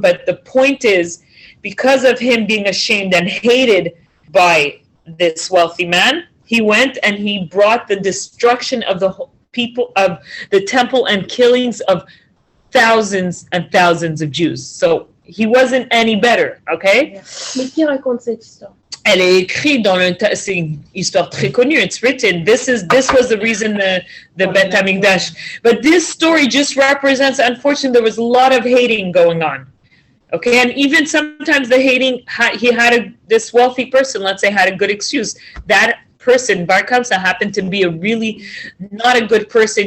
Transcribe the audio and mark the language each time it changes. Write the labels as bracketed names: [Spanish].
[English] But the point is, because of him being ashamed and hated by this wealthy man, he went and he brought the destruction of the people of the temple and killings of thousands and thousands of Jews. So he wasn't any better, okay? [French] Mais qui raconte cette histoire? Elle est écrite c'est une histoire très connue. [English] It's written. This was the reason the Bet HaMikdash. But this story just represents, unfortunately, there was a lot of hating going on. Okay, and even sometimes the hating, this wealthy person, let's say, had a good excuse. That person, Bar Kamsa, happened to be a really not a good person.